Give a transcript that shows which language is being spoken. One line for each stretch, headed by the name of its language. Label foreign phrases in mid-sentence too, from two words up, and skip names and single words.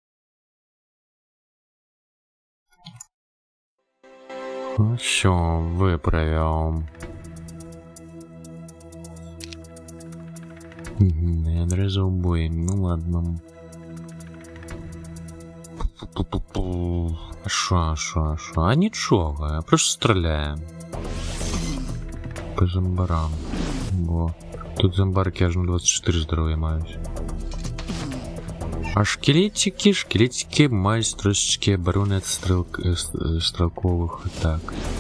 Belarusian: Ну всё, выправіў. Я нарэзаў бой, ну ладно.
Ukrainian: Шо? А нічога,
Belarusian: я просто страляю. По зомбарам.
Ukrainian: Бо тут зомбарки аж на 24 здоров'я мають. А шкелетики мають трошечки оборони від стрілкових атак.